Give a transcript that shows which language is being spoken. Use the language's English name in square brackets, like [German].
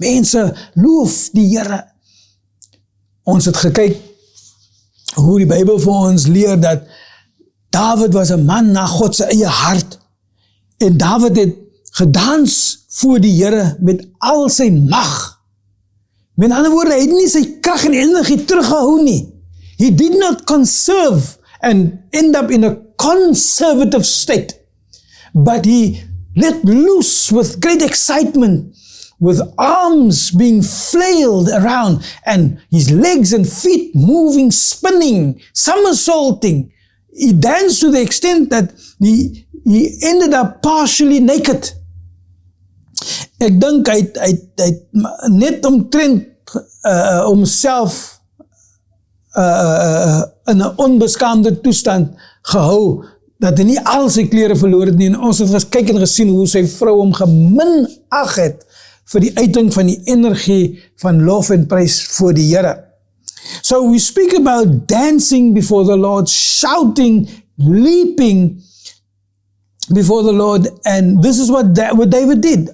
[Afrikaans] Mense loof die Here. Ons het gekyk hoe die Bybel vir ons leer dat Dawid was 'n man na God se eie hart, en Dawid het gedans voor die Here met al sy mag. Met ander woorde, hy het nie sy krag en energie teruggehou nie. [English] He did not conserve and end up in a conservative state, but he let loose with great excitement, with arms being flailed around, and his legs and feet moving, spinning, somersaulting. He danced to the extent that he ended up partially naked. [Afrikaans] Ek dink hy het net omtrent homself in 'n onbeskaamde toestand gehou, dat hy nie al sy klere verloor het nie, en ons het gekyk en gesien hoe sy vrou hom geminag het vir die uiting van die energie van lof en prys voor die Here. [English] So we speak about dancing before the Lord, shouting, leaping before the Lord, and this is what David did.